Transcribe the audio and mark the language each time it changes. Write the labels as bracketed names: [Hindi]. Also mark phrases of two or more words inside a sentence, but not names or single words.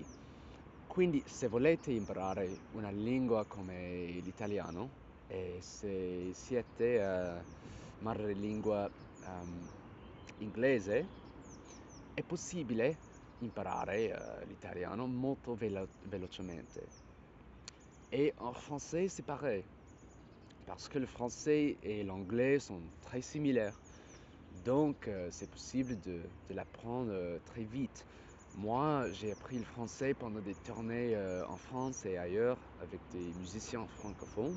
[Italian] Quindi se volete imparare una lingua come l'italiano e se siete madrelingua inglese, è possibile imparare l'italiano molto velocemente. [French] Et en français, c'est pareil, parce que le français et l'anglais sont très similaires. Donc, c'est possible de l'apprendre très vite. Moi, j'ai appris le français pendant des tournées en France et ailleurs avec des musiciens francophones.